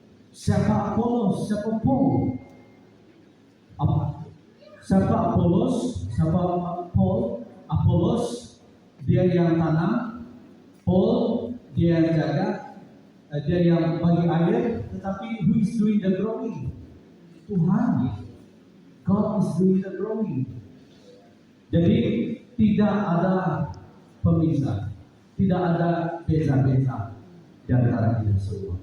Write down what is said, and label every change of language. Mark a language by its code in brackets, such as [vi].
[ms] Siapa Apolos? Siapa Paul? Siapa Apolos? Siapa Paul? Apolos dia yang tanam, Paul dia yang jaga, dia yang bagi air. Tetapi [en] who is doing the growing? [ms] Tuhan. [en] God is doing the growing. [ms] Jadi tidak ada pemisah, tidak ada beza-beza di antara kita semua.